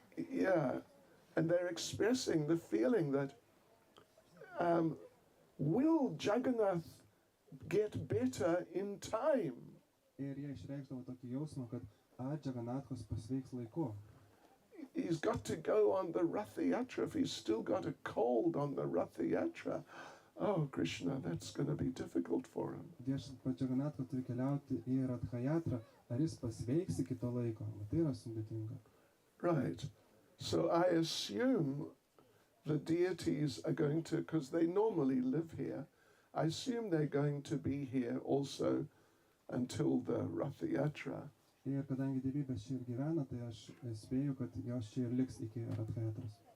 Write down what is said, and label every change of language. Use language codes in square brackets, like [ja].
[en] Yeah, and they're expressing the feeling that will Jagannath get better in time? [lt] Ir jie išreikšdavo tokį jausmą, kad Džaganatkas pasveiks laiku. [en] He's got to go on the Rath Yatra. If he's still got a cold on the Rath Yatra, oh, Krishna, that's going to be difficult for him. [lt] Viešpats Džaganatkas turi keliauti į Rath Yatrą, ar jis pasveiks iki to laiko? Tai yra sudėtinga. [en] Right. So I assume the deities are going to, because they normally live here, I assume they're going to be here also until the Rath Yatra. [lt] Ir kadangi dievybės čia ir gyvena, tai aš spėju, kad jos čia ir liks iki Rath Yatros.